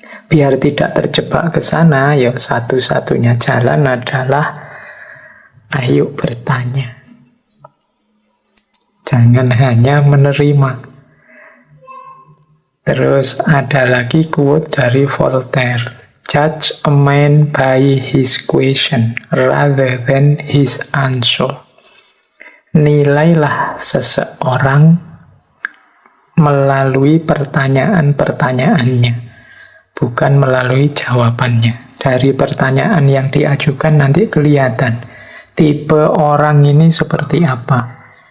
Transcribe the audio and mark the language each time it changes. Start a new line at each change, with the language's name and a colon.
Indonesian: Biar tidak terjebak ke sana, ya satu-satunya jalan adalah ayo bertanya. Jangan hanya menerima. Terus ada lagi quote dari Voltaire.
English: Judge a man by his question rather than his answer.
Indonesian: Nilailah seseorang melalui pertanyaan-pertanyaannya, bukan melalui jawabannya. Dari pertanyaan yang diajukan nanti kelihatan tipe orang ini seperti apa.